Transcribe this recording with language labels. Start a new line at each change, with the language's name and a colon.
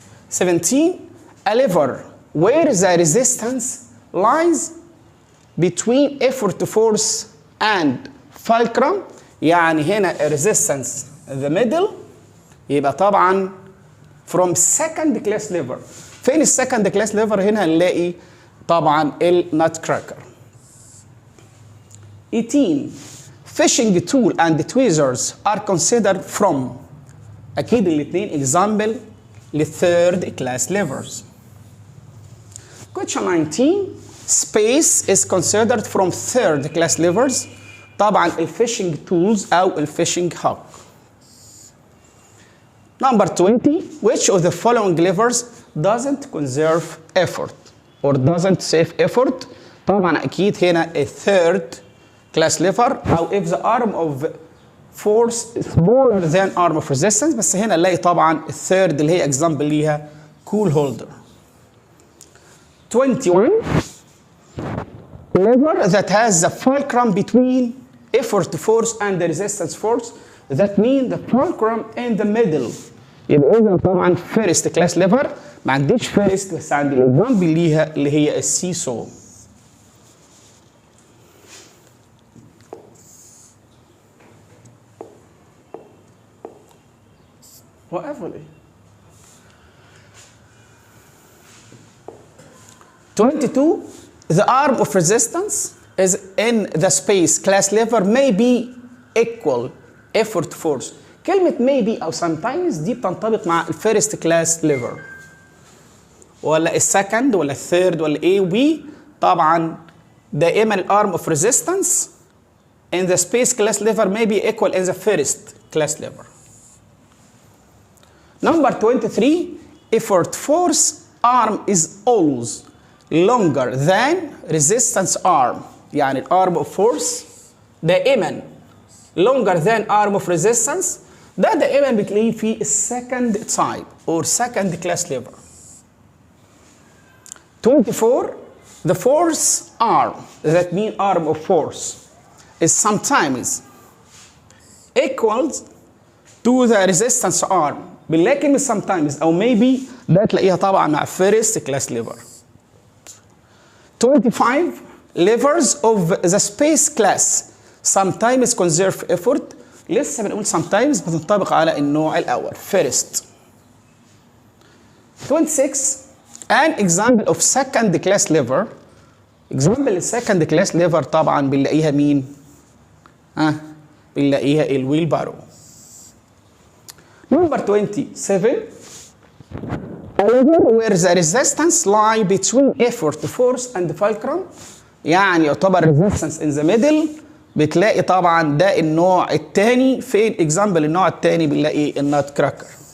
English: 17 a lever where the resistance lies between effort force and fulcrum.
Arabic: يعني هنا
English: resistance the middle
Arabic: يبقى طبعا
English: from second class liver.
Arabic: فين السكند كلاس ليفر؟ هنا هنلاقي طبعا النات كراكر.
English: 18 fishing tool and tweezers are considered from.
Arabic: اكيد الاثنين example للثيرد كلاس ليفرز.
English: Question 19 space is considered from third class levers.
Arabic: طبعا
English: الفishing tools او الفishing hook. Number 20 which of the following levers doesn't conserve effort or doesn't save effort.
Arabic: طبعا اكيد هنا
English: a third class lever او if the arm of force is smaller than arm of resistance.
Arabic: بس هنا نلاقي طبعا الثيرد اللي هي example ليها
English: cool holder. 21 lever that has the fulcrum between effort force and the resistance force. That means the fulcrum in the middle.
Arabic: يبقى إذا طبعا
English: first class lever
Arabic: ما عنديش first بس عندي example ليها اللي هي السي سو.
English: Whatever. 22 the arm of resistance is in the space class lever may be equal effort force.
Arabic: كلمة maybe أو sometimes دي بتنطبق مع الفيرست كلاس ليفر ولا السكند ولا الثيرد ولا ايه وبي. طبعا دائما
English: الارم of resistance in the space class lever may be equal in the first class lever. Number 23 effort force arm is always longer than resistance arm.
Arabic: يعني
English: الارم of force
Arabic: دائما
English: longer than arm of resistance.
Arabic: ده دائما بتلاقيه في
English: السكند type or second class lever. 24 the force arm that mean arm of force is sometimes equals to the resistance arm.
Arabic: بنلاقي كلمة sometimes أو maybe ده تلاقيها طبعا مع
English: first class lever. 25 levers of the space class sometimes conserve effort.
Arabic: لسه بنقول sometimes بتنطبق على النوع الأول first.
English: 26 an example of second class lever. example second class lever
Arabic: طبعا بنلاقيها مين؟ بنلاقيها الويل بارو.
English: Number 27 a lever where the resistance lie between effort force and fulcrum.
Arabic: يعني يعتبر
English: resistance in the middle.
Arabic: بتلاقي طبعا ده النوع الثاني. فين اكزامبل النوع الثاني؟ بنلاقي النات كراكر.